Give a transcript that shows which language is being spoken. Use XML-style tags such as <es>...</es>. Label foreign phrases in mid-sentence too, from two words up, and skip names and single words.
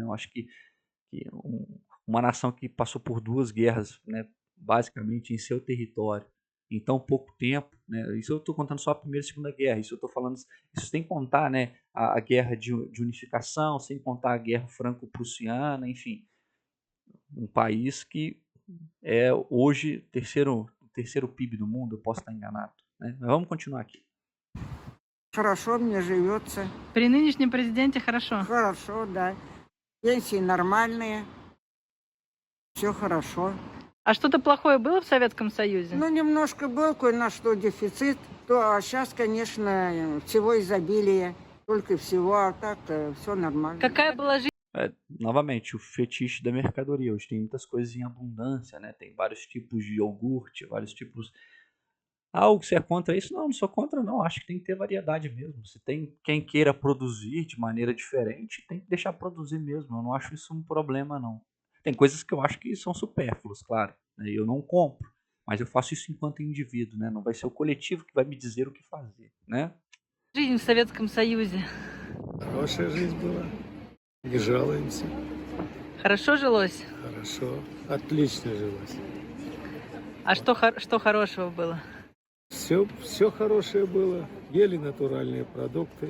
<pt>Eu acho que uma nação que passou por 2 guerras, né, basicamente em seu território, em tão pouco tempo, né, isso eu estou contando só a Primeira e Segunda Guerra, isso eu estou falando, isso sem contar, né, a guerra de unificação, sem contar a guerra franco-prussiana, enfim, um país que é hoje o terceiro PIB do mundo, eu posso estar enganado, né? Mas vamos continuar aqui.</pt> <ru>Хорошо мне живется. При нынешнем президенте хорошо. Хорошо, да. Пенсии нормальные. Все хорошо. А что-то плохое было в Советском Союзе? Ну, немножко был кое-на что дефицит, а сейчас, конечно, всего изобилие, только всего, а так-то все нормально. Какая была жизнь?</ru> <pt>Novamente, o fetiche da mercadoria. Hoje tem muitas coisas em abundância, né? Tem vários tipos de iogurte, vários tipos. Você é contra isso? Não sou contra, não. Acho que tem que ter variedade mesmo. Se tem quem queira produzir de maneira diferente, tem que deixar produzir mesmo. Eu não acho isso um problema, não. Tem coisas que eu acho que são supérfluas, claro, né? Eu não compro, mas eu faço isso enquanto indivíduo, né? Não vai ser o coletivo que vai me dizer o que fazer, né?</pt> <ru>Жизнь в Советском Союзе? Хорошая жизнь была. Не жалуемся. Хорошо жилось? Хорошо. Отлично жилось. А что хорошего было? Все хорошее было. Ели натуральные продукты.</ru>